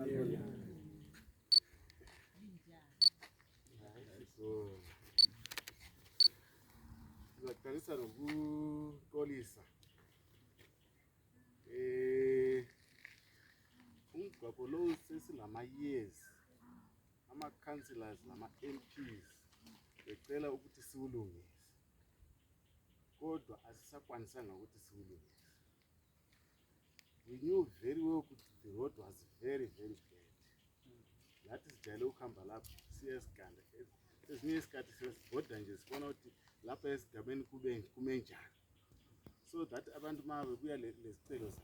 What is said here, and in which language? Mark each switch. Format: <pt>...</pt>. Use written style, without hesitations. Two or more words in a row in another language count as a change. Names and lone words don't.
<nd>So ngizaqalisa ngokuxolisa umgwaqo lo sesilama-years ama-councillors nama-MPs becela ukuthi siwulungise kodwa asisakwanisanga ukuthi siwulungise.</nd> <en>We knew very well ukuthi the road was very very bad.</en> <nd>Lathi sijayele ukuhamba lapho siyesiganda ezinye isikhathi siyasibhoda nje sibona ukuthi lapha esigabeni kume njani</nd> <en>so that</en> <nd>abantu ma bebuya lesicelo</nd>